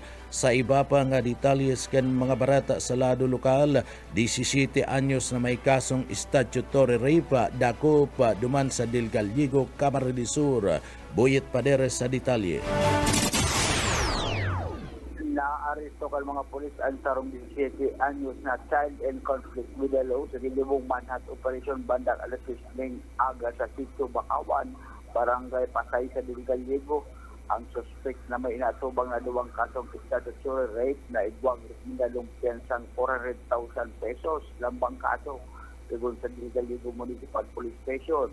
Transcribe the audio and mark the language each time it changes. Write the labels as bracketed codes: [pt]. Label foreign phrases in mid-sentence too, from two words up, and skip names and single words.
[bik] Sa iba pa nga detalyes kan mga barata sa lado lokal, 17 anyos na may kasong [en] statutory rape [bik] dakop duman sa Del Gallego, Camarines Sur. Buyet Padere sa detalye. Naaresto kang mga pulis ang sarong 17 anyos na [en] child and conflict with the law [bik] sa gilibong [en] manhunt operation [bik] bandang alas 6 ng aga sa Sitio Bakawan, Barangay Pasay sa Del Gallego. Ang suspect na may inatubang na duwang kasong [en] statutory rape [bik] na igwang rekmendalong piyansang 400,000 pesos lambang kaso sigun sa Del Gallego Municipal Police Station.